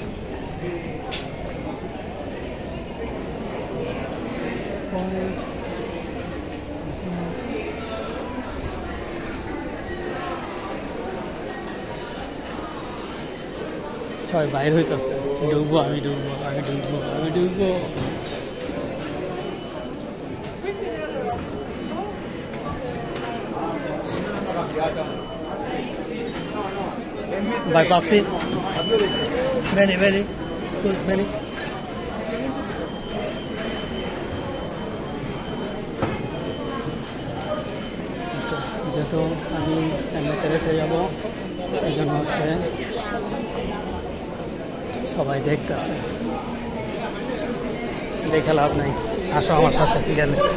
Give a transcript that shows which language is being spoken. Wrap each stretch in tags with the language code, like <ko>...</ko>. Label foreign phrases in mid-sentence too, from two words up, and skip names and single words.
<bn>সবাই বাইর হইতেছে, ডুববো আমি, ডুববো আমি, ডুববো আমি, ডুববো।</bn> <it>Vai passi. Bene, vedi? Scusa, vedi?</it> <bn>যেহেতু আমি এমএতে যাবো, এই জন্য হচ্ছে সবাই দেখতেছে, দেখে লাভ নাই, আসো আমার সাথে গেলে।</bn>